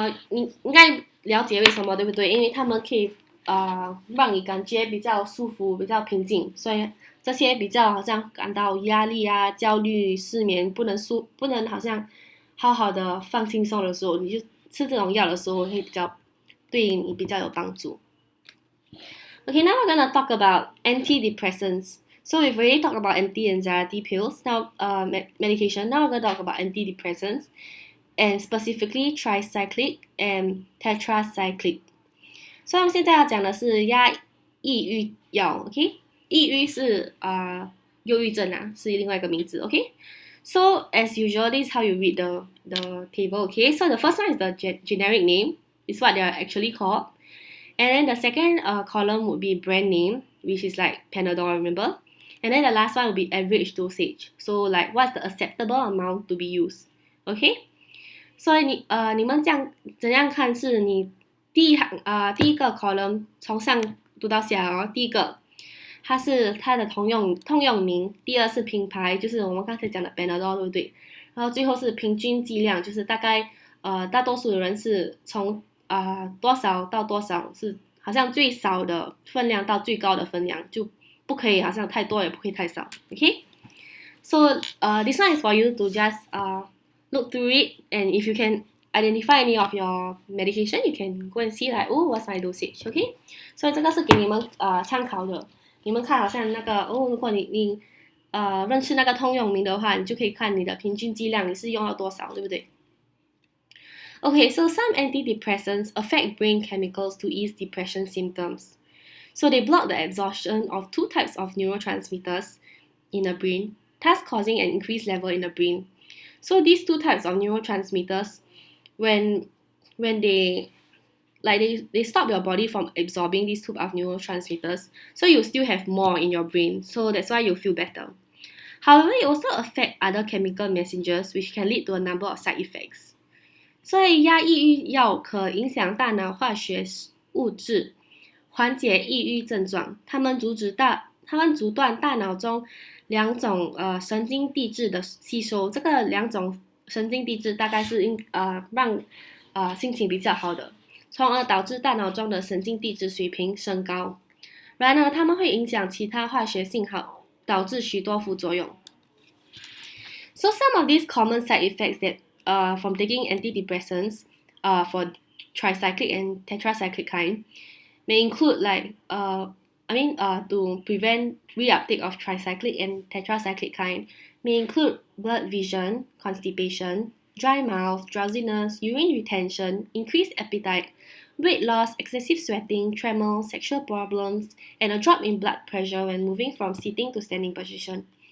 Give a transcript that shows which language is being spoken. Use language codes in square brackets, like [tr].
[zh] 你应该了解为什么，对不对？因为他们可以让你感觉比较舒服、比较平静，所以这些比较好像感到压力啊、焦虑、失眠，不能好像好好的放轻松的时候，你就吃这种药的时候会对你比较有帮助。 [en] Okay, now we're gonna talk about antidepressants. So we've already talked about anti-anxiety pills, now medication. Now we're going to talk about antidepressants, and specifically tricyclic and tetracyclic. [zh] So 我们现在要讲的是抑郁药 ，OK？抑郁是忧郁症啊，是另外一个名字 ，OK？ [en] So as usual, this is how you read the table, okay? So the first one is the generic name, is what they are actually called. And then the second column would be brand name, which is like Panadol, remember? And then the last one will be average dosage. So like what's the acceptable amount to be used? Okay? [zh] 所以你们怎样看是你第一个 column 从上读到下哦，第一个它是它的通用名，第二是品牌，就是我们刚才讲的 Panadol， 对不对？然后最后是平均剂量，就是大概大多数的人是从多少到多少，是好像最少的分量到最高的分量，就不可以好像太多也不可以太少 ，okay? [en] So this one is for you to just look through it, and if you can identify any of your medication, you can go and see like, oh, what's my dosage, okay? [zh] 所以这个是给你们参考的，你们看好像那个如果你认识那个通用名的话，你就可以看你的平均剂量你是用了多少，对不对？ [en] Okay, so some antidepressants affect brain chemicals to ease depression symptoms. So they block the absorption of two types of neurotransmitters in the brain, thus causing an increased level in the brain. So these two types of neurotransmitters, when they stop your body from absorbing these two of neurotransmitters, so you still have more in your brain. So that's why you feel better. However, it also affects other chemical messengers, which can lead to a number of side effects. [zh] 所以压抑郁药可影响大脑化学物质，缓解抑郁症状。它们阻断大脑中两种神经递质的吸收。这个两种神经递质大概是让心情比较好的，从而导致大脑中的神经递质水平升高。然而，它们会影响其他化学信号，导致许多副作用。 [en] So some of these common side effects that from taking antidepressants for tricyclic and tetracyclic kind may include to prevent reuptake of tricyclic and tetracyclic kind may include blurred vision, constipation, dry mouth, drowsiness, urine retention, increased appetite, weight loss, excessive sweating, tremors, sexual problems, and a drop in blood pressure when moving from sitting to standing position.